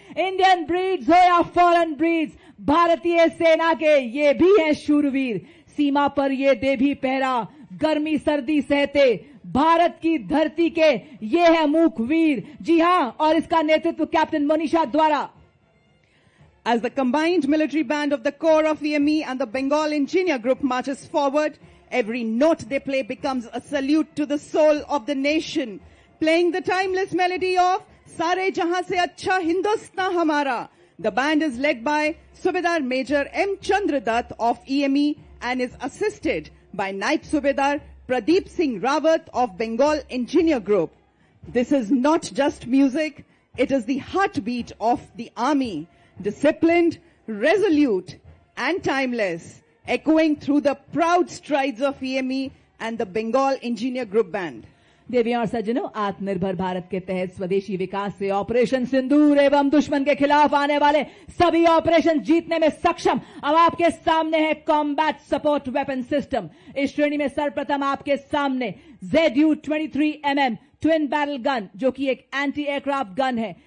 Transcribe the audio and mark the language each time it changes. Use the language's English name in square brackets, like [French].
[Hindi] Indian breeds हो या foreign breeds, भारतीय सेना के ये भी हैं शूरवीर। सीमा पर ये दे भी पहरा, गर्मी सर्दी सहते, भारत की धरती के ये है मूक वीर। जी हां, और इसका नेतृत्व कैप्टन मोनिशा द्वारा। [English] As the combined military band of the Corps of EME and the Bengal Engineer Group marches forward, every note they play becomes a salute to the soul of the nation, playing the timeless melody of Sare Jahan Se Acha Hindustan Hamara. The band is led by Subedar Major M. Chandradutt of EME and is assisted by Naib Subedar Pradeep Singh Rawat of Bengal Engineer Group. This is not just music, it is the heartbeat of the army, disciplined, resolute and timeless, echoing through the proud strides of EME and the Bengal Engineer Group Band. [Hindi] देवियों और सज्जनों, आत्मनिर्भर भारत के तहत स्वदेशी विकास से operation सिंदूर एवं दुश्मन के खिलाफ आने वाले सभी ऑपरेशन जीतने में सक्षम अब आपके सामने है कॉम्बैट सपोर्ट वेपन सिस्टम। इस श्रेणी में सर्वप्रथम आपके सामने ZU-23mm ट्विन बैरल गन, जो कि एक एंटी एयरक्राफ्ट गन है।